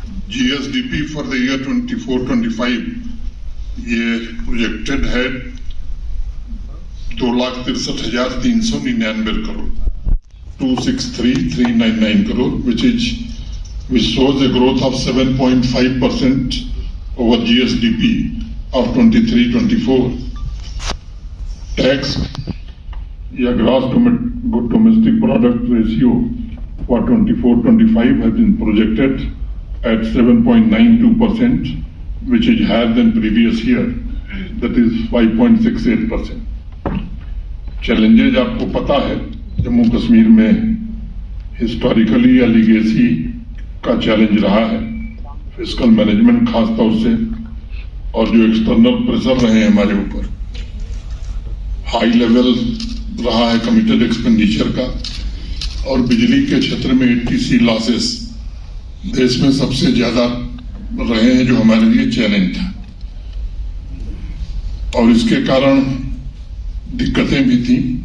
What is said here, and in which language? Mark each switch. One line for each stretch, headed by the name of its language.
Hindi: GSDP for the year 24-25 ये projected है 2,63,399 crore, 263,399 crore,
English: which shows a growth of 7.5% over GSDP of 23-24. Tax या gross domestic product ratio for 24-25 has been projected at 7.92%, which is higher than previous year, that is 5.68%.
Hindi: Challenges आपको पता है, जम्मू कश्मीर में historically या legacy का challenge रहा है, फिस्कल मैनेजमेंट खास तौर से, और जो एक्सटर्नल प्रेशर रहे हैं हमारे ऊपर, हाई लेवल रहा है कमिटेड एक्सपेंडिचर का, और बिजली के क्षेत्र में एटीसी लॉसेस देश में सबसे ज्यादा रहे हैं, जो हमारे लिए चैलेंज था, और इसके कारण दिक्कतें भी थी।